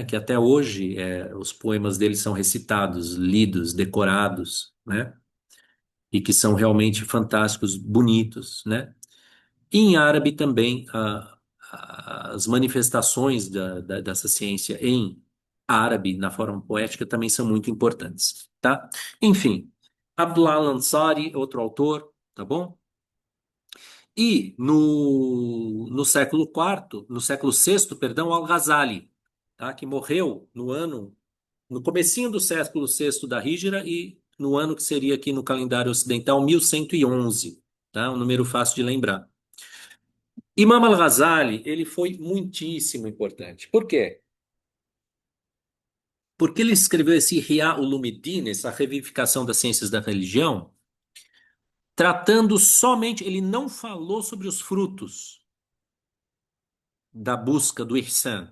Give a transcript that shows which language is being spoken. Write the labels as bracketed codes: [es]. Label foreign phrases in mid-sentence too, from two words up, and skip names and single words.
[pt] Que até hoje os poemas dele são recitados, lidos, decorados, né? E que são realmente fantásticos, bonitos, né? E em árabe também, as manifestações dessa ciência em árabe, na forma poética, também são muito importantes, tá? Enfim, Abdullah al-Ansari, outro autor, tá bom? E no século quarto, no século sexto, perdão, Al-Ghazali, tá? Que morreu no comecinho do século sexto da Híjra e no ano que seria aqui no calendário ocidental, 1111, tá? Um número fácil de lembrar. Imam al-Ghazali, ele foi muitíssimo importante. Por quê? Porque ele escreveu esse Ihya Ulumuddin, essa revivificação das ciências da religião, tratando somente, ele não falou sobre os frutos da busca do Ihsan.